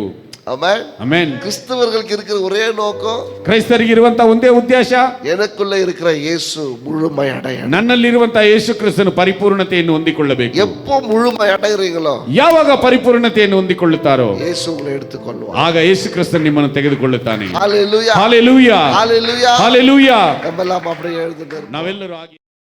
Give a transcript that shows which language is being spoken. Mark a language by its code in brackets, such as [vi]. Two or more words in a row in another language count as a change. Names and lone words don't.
[kn] ಆಮೆನ್. ಆಮೆನ್. [ta] கிறிஸ்தவர்களுக்கு இருக்கிற ஒரே நோக்கம், [kn] ಕ್ರೈಸ್ತರಿಗೆ ಇರುವಂತ ಒಂದೇ ಉದ್ದೇಶ, [ta] எனக்குள்ள இருக்கிற இயேசு முழுமை அடையணும். [kn] ನನ್ನಲ್ಲಿರುವಂತ ಯೇಸು ಕ್ರಿಸ್ತನು ಪರಿಪೂರ್ಣತೆಯನ್ನು ಹೊಂದಿಕೊಳ್ಳಬೇಕು. [ta] எப்போ முழுமை அடைகிறீங்களோ, [kn] ಯಾವಾಗ ಪರಿಪೂರ್ಣತೆಯನ್ನು ಹೊಂದಿಕೊಳ್ಳುತ್ತಾರೋ [ta] இயேசு உங்களை எடுத்துக்கொள்வார். [kn] ಆಗ ಯೇಸು ಕ್ರಿಸ್ತನು ನಿಮ್ಮನ್ನು ತೆಗೆದುಕೊಳ್ಳುತ್ತಾನೆ. [ta] ஹalleluya. ஹalleluya. ஹalleluya. ஹalleluya. நம்மெல்லாம் அப்படியே எழுதுங்க. [kn] ನಾವೆಲ್ಲರೂ